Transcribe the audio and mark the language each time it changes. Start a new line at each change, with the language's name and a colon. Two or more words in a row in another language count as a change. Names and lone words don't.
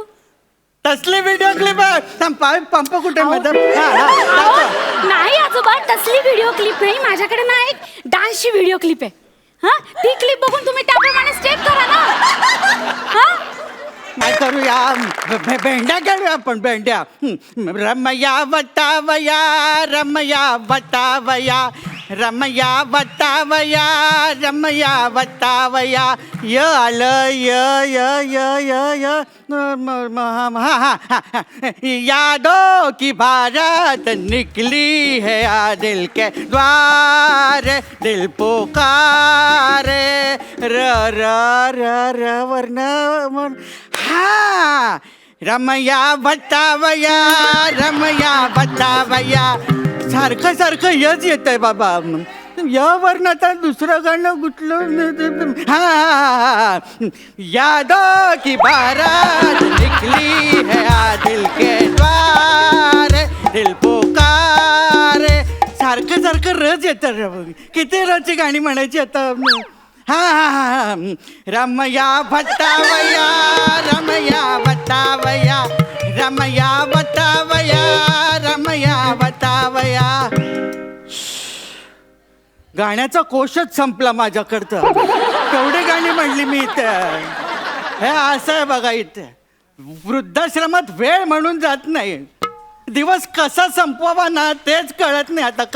Marathi: तसली
English: video clip
Marathi: पंप कुठे अहो, नाही आजोबा, तसली
English: video clip
Marathi: नाही. माझ्याकडे ना एक डान्सची
English: video clip
Marathi: आहे. हा, ती क्लिप बघून तुम्ही त्याप्रमाणे स्टेप करा ना. हा, काय करूया? भेंड्या खेळूया आपण, भेंड्या.
Telugu: रमया वटावया, रमया वटावया, रमया वटावया, रमया वटावया.
Marathi: य आलं,
Hindi: य य य य य यादों की बारात निकली है आ दिल के द्वार, दिल पुकारे
Marathi: र र र र वर्ण हा.
Hindi: रमया वटावया, रमया वटावया.
Marathi: सारखं सारखं यच येत आहे बाबा. यावर ना आता दुसरं गाणं कुठलं? हा.
Hindi: यादों की बारात निकली है आ दिल के द्वार, दिल पुकारे.
Marathi: सारखं सारखं रच येतं. किती रची गाणी म्हणायची आता? हा हा हा.
Telugu: रमया वटावया, रमया वटावया, रमया वटावया, रमया वटावया.
Marathi: गाण्याचा कोशच संपला माझ्याकडचा. केवढी गाणी म्हणली मी इथे. हे असं आहे बघा, इथे वृद्धाश्रमात वेळ म्हणून जात नाही. दिवस कसा संपवावा ना तेच कळत नाही आता.